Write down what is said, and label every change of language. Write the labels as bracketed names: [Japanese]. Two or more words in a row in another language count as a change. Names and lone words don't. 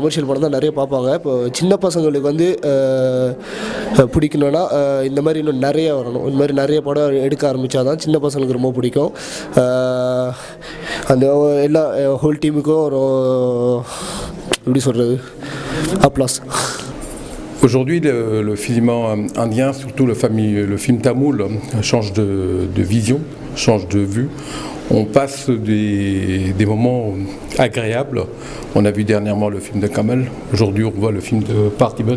[Tamil] கமர்ஷியல் படம் தான் நிறைய பார்ப்பாங்க. இப்போ சின்ன பசங்களுக்கு வந்து பிடிக்கணுன்னா இந்த மாதிரி இன்னும் நிறைய வரணும். இந்த மாதிரி நிறைய படம் எடுக்க ஆரம்பித்தா தான் சின்ன பசங்களுக்கு ரொம்ப பிடிக்கும். அந்த எல்லா [English] whole team [Tamil] ஒரு எப்படி சொல்கிறது அப்ளாஸ். [French] Aujourd'hui, le film indien, surtout le film tamoul, change de vision, change de vue. On passe des moments agréables. On a vu dernièrement le film de Kamal. Aujourd'hui, on voit le film de Parthiban.